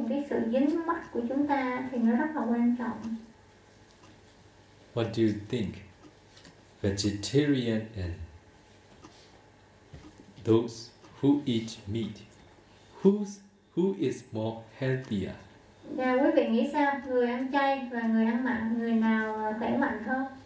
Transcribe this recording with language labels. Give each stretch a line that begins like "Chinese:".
Vietnamese: sự dính mắc của chúng ta thì nó rất là quan trọng.
English: What do you think? Vegetarian and those who eat meat, who is more healthier?
Vietnamese: Nào quý vị nghĩ sao? Người ăn chay và người ăn mặn, người nào khỏe mạnh hơn?